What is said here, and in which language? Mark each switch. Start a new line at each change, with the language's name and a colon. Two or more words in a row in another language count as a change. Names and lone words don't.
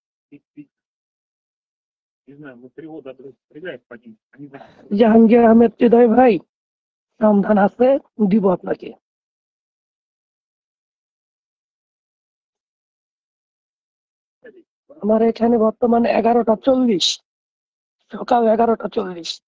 Russian: Не знаю, внутри вода стреляет по ним. Они
Bangla: জাহাঙ্গীর আহমেদ হৃদয় ভাই, সন্ধান আছে, দিব আপনাকে। আমার এখানে বর্তমানে 11টা 40, সকাল 11টা 40।